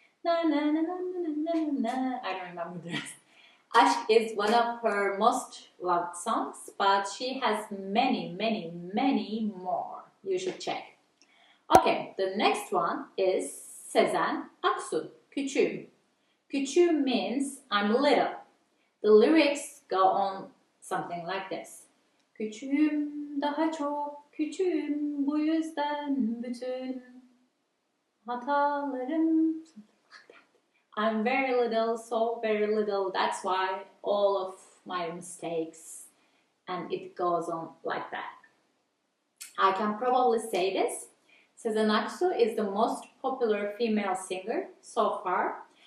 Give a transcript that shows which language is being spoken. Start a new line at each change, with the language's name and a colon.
English: Na, na, na, na, na, na, na. I don't remember the rest. Aşk is one of her most loved songs, but she has many, many, many more. You should check. Okay, the next one is Sezen Aksu, Küçüğüm. Küçüğüm means I'm little. The lyrics go on something like this.
Turkish: Küçüğüm, daha çok küçüğüm, bu yüzden bütün hatalarım.
English: I'm very little, so very little. That's why all of my mistakes, and it goes on like that. I can probably say this. Sezen Aksu is the most popular female singer so far.